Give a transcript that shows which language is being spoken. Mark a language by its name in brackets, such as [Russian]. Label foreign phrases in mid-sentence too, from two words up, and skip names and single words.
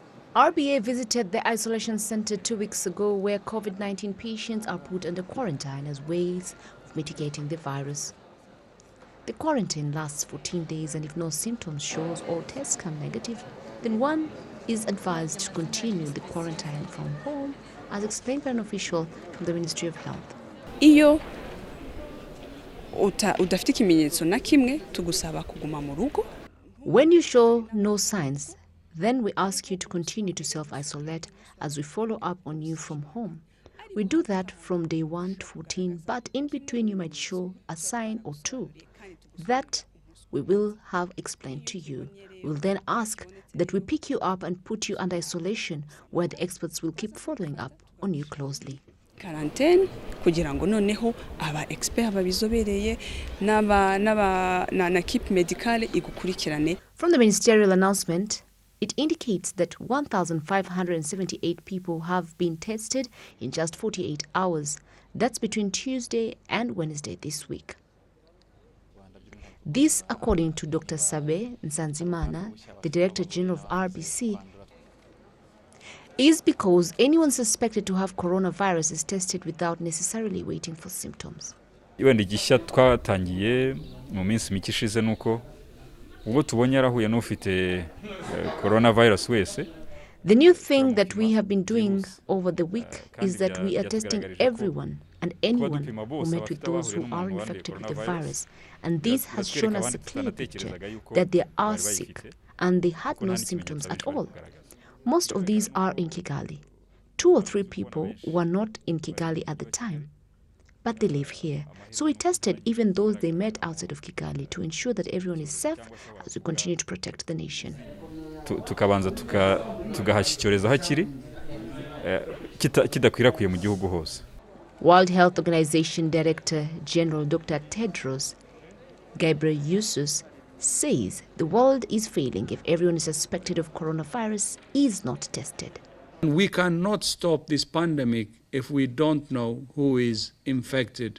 [English] RBA visited the isolation center 2 weeks ago where COVID-19 patients are put under quarantine as ways of mitigating the virus. The quarantine lasts 14 days and if no symptoms shows or tests come negative, then one is advised to continue the quarantine from home, as explained by an official from the Ministry of Health. [Kinyarwanda] Iyo udafite ikimenyetso na kimwe tugusaba kuguma mu rugo. [English] When you show no signs, then we ask you to continue to self-isolate as we follow up on you from home. We do that from day 1 to 14, but in between you might show a sign or two. That we will have explained to you. We'll then ask that we pick you up and put you under isolation where the experts will keep following up on you closely. [Kinyarwanda] Quarantine kugira ngo noneho aba expert babizobereye na keep medicale igukurikirane. [English] From the ministerial announcement, it indicates that 1,578 people have been tested in just 48 hours. That's between Tuesday and Wednesday this week. This, according to Dr. Sabe Nsanzimana, the Director General of RBC, is because anyone suspected to have coronavirus is tested without necessarily waiting for symptoms. [Kinyarwanda] Ibindi gishya twatangiye mu minsi mike ishize nuko ubwo tubonye arahuye n'ufite coronavirus wese. [English] The new thing that we have been doing over the week is that we are testing everyone and anyone who met with those who are infected with the virus. And this has shown us a clear picture that they are sick and they had no symptoms at all. Most of these are in Kigali. 2 or 3 people were not in Kigali at the time, but they live here. So we tested even those they met outside of Kigali to ensure that everyone is safe as we continue to protect the nation. [Kinyarwanda] Tukabanza tugahashyikiza hakiri kidakwirakwiye mu gihugu hose. [English] World Health Organization Director General Dr. Tedros Ghebreyesus says the world is failing if everyone suspected of coronavirus is not tested. We cannot stop this pandemic if we don't know who is infected.